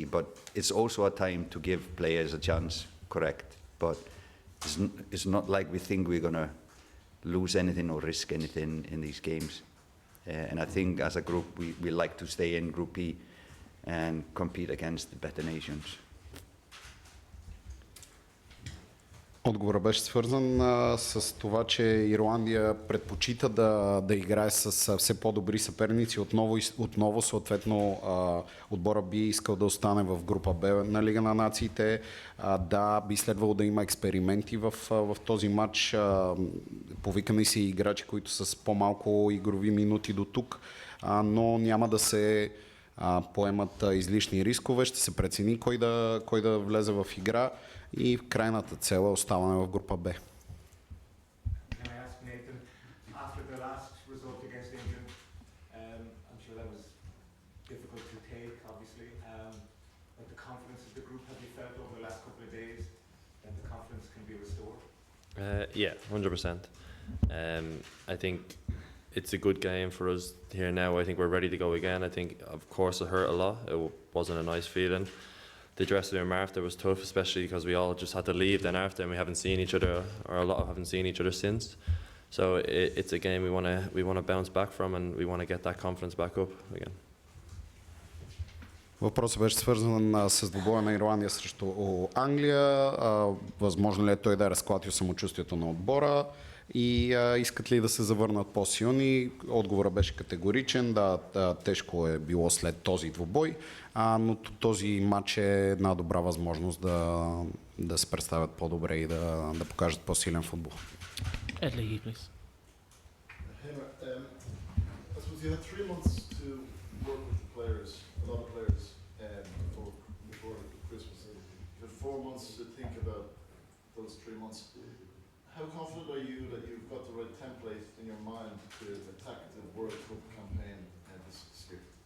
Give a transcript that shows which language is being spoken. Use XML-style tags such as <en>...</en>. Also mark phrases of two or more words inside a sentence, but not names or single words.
<en>But it's also a time to give players a chance, correct? But it's not like we think we're going to lose anything or risk anything in these games. And I think as a group, we like to stay in Group B and compete against the better nations.</en> <bg>Отговорът беше свързан с това, че Ирландия предпочита да играе с все по-добри съперници. Отново съответно, отбора би искал да остане в група Б на Лига на нациите. Да, би следвало да има експерименти в този матч. Повикани са и играчи, които са с по-малко игрови минути до тук, но няма да се поемат излишни рискове. Ще се прецени кой да влезе в игра. И крайната цел е оставане в група Б.</bg> <en>Can I ask Nathan, after the last result against England, I'm sure that was difficult to take, obviously, but the confidence of the group, have you felt over the last couple of days that the confidence can be restored? Yeah, 100%. I think it's a good game for us here now. I think we're ready to go again. I think, of course, it hurt a lot. It wasn't a nice feeling. The dressing room after was tough, especially because we all just had to leave then after, and we haven't seen each other, or a lot haven't seen each other since. So it's a game we want to bounce back from, and we want to get that confidence back up again.</en> <bg>Въпросът беше свързан с двубоя на Ирландия срещу Англия. Възможно ли е той да е разклатил самочувствието на отбора и искат ли да се завърнат по-силни? Отговорът беше категоричен. Да, тежко е било след този двубой, но този матч е една добра възможност да се представят по-добре и да покажат по-силен футбол.</bg> <en>Ed Leahy, please. Heimir, I suppose you had 3 months to work with the players, a lot of players, before Christmas. You had 4 months to think about those 3 months. How confident are you that you've got the right template in your mind to attack the World Cup campaign this year?</en>